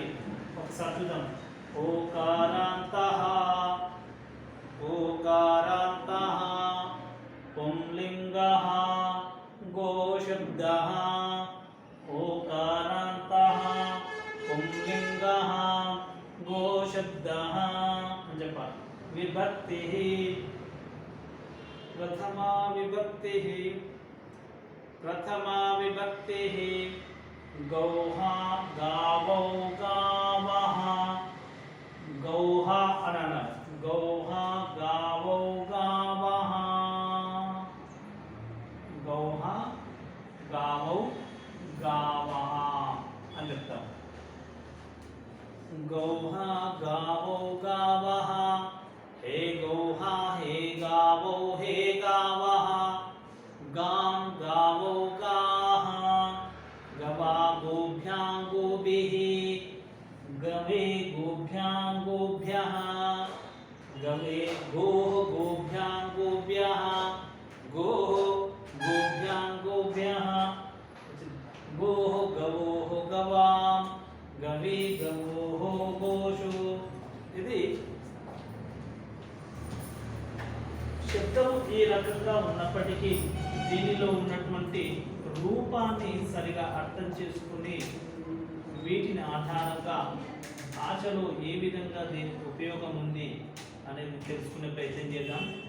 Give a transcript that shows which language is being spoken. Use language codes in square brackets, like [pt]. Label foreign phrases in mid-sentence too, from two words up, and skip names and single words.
[te] ఒకసారి చూద్దాం. [sa] ఓకారాంతః ఓకారాంతః పుంలింగః గో శబ్దః. ఓకారాంతః పుంలింగః గో శబ్దః [te] అని చెప్పాలి. [sa] विभक्ति प्रथमा विभक्ति प्रथमा विभक्ति गौः गावौ गावः गौः अनन गौः गावौ गावः गौः गावौ गावः [te] అని చెప్తాం. [sa] गौः गावौ गावः हे गौः हे गावौ हे गावः गां गावौ गाः गवा गोभ्यां गोभिः गवे गोभ्यां गोभ्यः गवे गोः गोभ्यां गोभ्यः गोः गोभ्यां गोभ्यः गोः गवोः गवां गवे गवोः गोषु. [te] ఇది శబ్దం ఈ రకంగా ఉన్నప్పటికీ దీనిలో ఉన్నటువంటి రూపాన్ని సరిగా అర్థం చేసుకుని వీటిని ఆధారంగా భాషలో ఏ విధంగా దీనికి ఉపయోగం ఉంది అనేది తెలుసుకునే ప్రయత్నం చేద్దాం.